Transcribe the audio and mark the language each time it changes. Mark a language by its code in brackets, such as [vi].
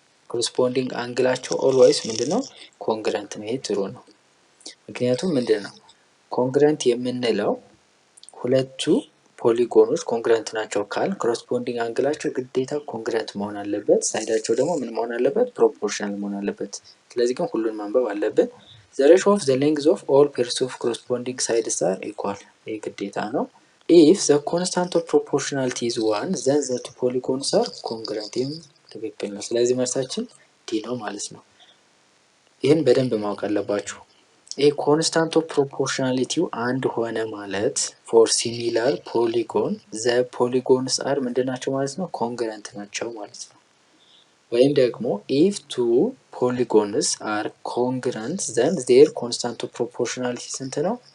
[am] ኮረስፖንዲንግ አንግላቸው ኦልዌይስ ምንድነው? ኮንግረንት ነው። ይሄ ትሩ ነው። ምክንያቱም ምንድነው ኮንግረንት የምንለው? ሁለቱ ፖሊጎኖች ኮንግረንት ናቸው ካል ኮረስፖንዲንግ አንግላቸው ግዴታ ኮንግረንት መሆን አለበት። ሳይዳቸው ደግሞ ምን መሆን አለበት? ፕሮፖርሽናል መሆን አለበት። ስለዚህ ግን ሁሉን ማንበብ አለብን። [en] the ratio of the length of all pairs of corresponding sides are equal. [am] ይሄ ግዴታ ነው። [en] if the constant of proportionality is 1 then the two polygons are congruent. [am] ይህም ትክክል ነው። ስለዚህ መልሳችን ዲ ነው ማለት ነው። ይህን በደንብ ማወቅ አለባችሁ። ይሄ ኮንስታንት ኦፍ ፕሮፖርሽናሊቲው አንድ ሆነ ማለት [en] ፎር ሲሚላር ፖሊጎን ዘ ፖሊጎንስ አር [am] ምንድን ናቸው ማለት ነው? ኮንግረንት ናቸው ማለት ነው። ወይም ደግሞ [en] ኢፍ ቱ ፖሊጎንስ አር ኮንግረንት ዘን ዜር ኮንስታንት ኦፍ ፕሮፖርሽናሊቲ [am] ስንት ነው?